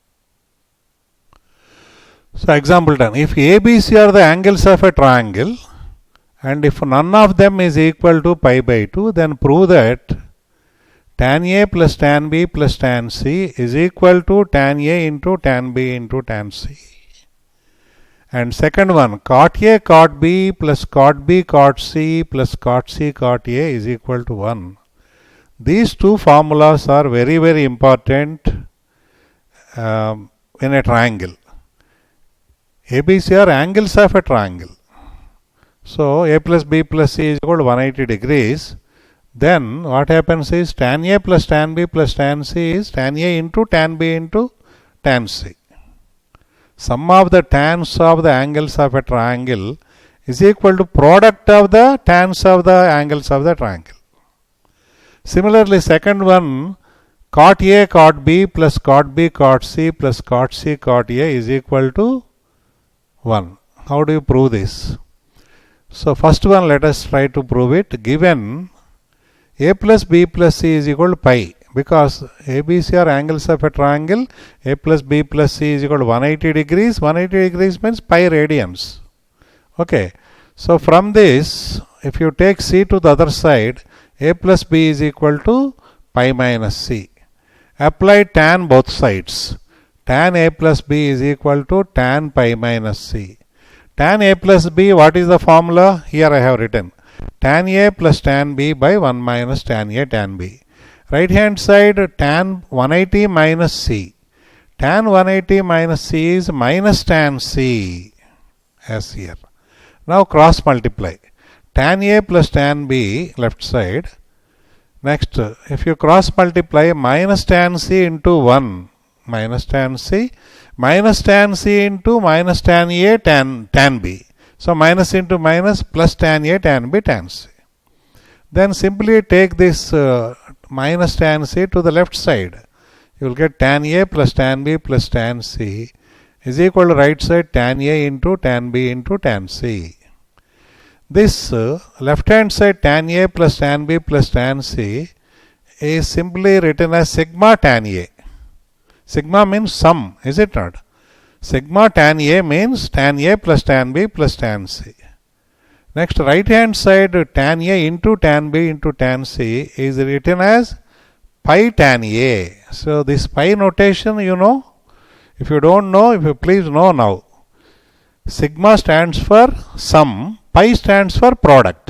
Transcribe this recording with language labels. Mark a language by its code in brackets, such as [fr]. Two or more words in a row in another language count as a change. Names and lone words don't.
[en] so example 10. If ABC are the angles of a triangle And if none of them is equal to pi by 2, then prove that tan A plus tan B plus tan C is equal to tan A into tan B into tan C. And second one, cot A cot B plus cot B cot C plus cot C cot A is equal to 1. These two formulas are very, very important in a triangle. ABC are angles of a triangle. So A plus B plus C is equal to 180 degrees. Then what happens is tan A plus tan B plus tan C is tan A into tan B into tan C. Sum of the tans of the angles of a triangle is equal to product of the tans of the angles of the triangle. Similarly, second one, cot A cot B plus cot B cot C plus cot C cot A is equal to 1. How do you prove this? So first one, let us try to prove it. Given A plus B plus C is equal to pi, because ABC are angles of a triangle, A plus B plus C is equal to 180 degrees. 180 degrees means pi radians. Okay. So from this, if you take C to the other side, A plus B is equal to pi minus C. Apply tan both sides. Tan A plus B is equal to tan pi minus C. Tan A plus B, what is the formula? Here I have written. Tan A plus tan B by 1 minus tan A tan B. Right hand side, tan 180 minus C. Tan 180 minus C is minus tan C, as here. Now cross multiply. Tan A plus tan B, left side. Next, if you cross multiply, minus tan C into 1, minus tan C into minus tan A tan B. So minus into minus plus tan A tan B tan C. Then simply take this minus tan C to the left side. You will get tan A plus tan B plus tan C is equal to right side tan A into tan B into tan C. This left hand side tan A plus tan B plus tan C is simply written as sigma tan A. Sigma means sum, is it not? Sigma tan A means tan A plus tan B plus tan C. Next, right hand side tan A into tan B into tan C is written as pi tan A. So this pi notation you know. If you don't know, if you please know now. Sigma stands for sum, pi stands for product.